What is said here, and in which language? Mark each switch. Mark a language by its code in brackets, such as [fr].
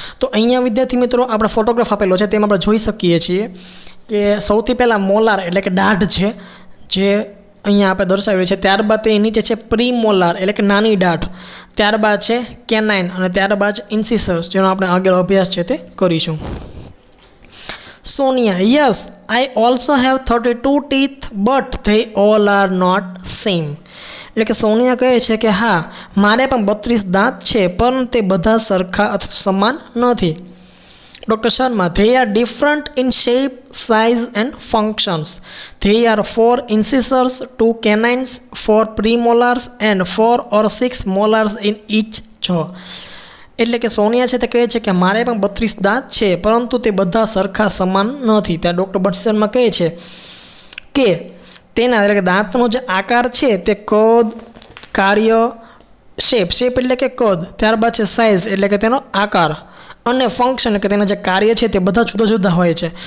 [gu] તો અહીંયા વિદ્યાર્થી મિત્રો આપણે ફોટોગ્રાફ આપેલો છે તેમાં આપણે જોઈ શકીએ છીએ કે સૌથી પહેલાં મોલાર એટલે કે દાઢ છે જે અહીંયા આપણે દર્શાવ્યું છે, ત્યારબાદ તે નીચે છે પ્રી મોલાર એટલે કે નાની દાઢ, ત્યારબાદ છે કેનાઇન, અને ત્યારબાદ ઇન્સિસર્સ જેનો આપણે આગળ અભ્યાસ છે તે કરીશું. [en] Sonia yes I also have 32 teeth but they all are not same. [gu] એટલે કે સોનિયા કહે છે કે હા મારે પણ 32 દાંત છે પણ તે બધા સરખા અથવા સમાન નથી. [en] Dr. Sharma, they are different in shape, size and functions. They are 4 incisors, 2 canines, 4 premolars and 4 or 6 molars in each jaw. [gu] એટલે કે સોનિયા છે તે કહે છે કે મારે પણ 32 દાંત છે પરંતુ તે બધા સરખા સમાન નથી. ત્યાં ડૉક્ટર બંસી શર્મા કહે છે કે તેના એટલે કે દાંતનો જે આકાર છે તે કદ, કાર્ય, શેપ એટલે કે કદ, ત્યારબાદ છે સાઇઝ એટલે કે તેનો આકાર, અને ફંક્શન કે તેના જે કાર્ય છે તે બધા જુદા જુદા હોય છે.